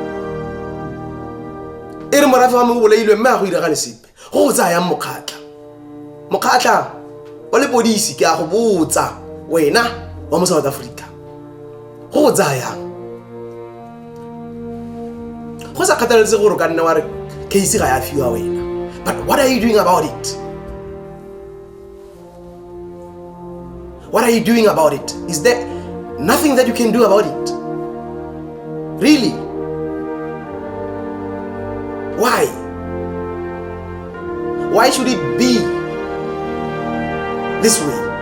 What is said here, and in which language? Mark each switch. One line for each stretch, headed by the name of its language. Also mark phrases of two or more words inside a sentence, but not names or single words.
Tswana: e re morafe wa mo boleilwe mme a go iragale sepe go tsayang mokgatla wa lepodisi ke a go botsa wena wa mo South Africa go tsayang go sa kgathaletse gore ka nne wa re case ga ya fiwa wena
English: but what are you doing about it? What are you doing about it? Is there nothing that you can do about it? Really? Why? Why should it be this way?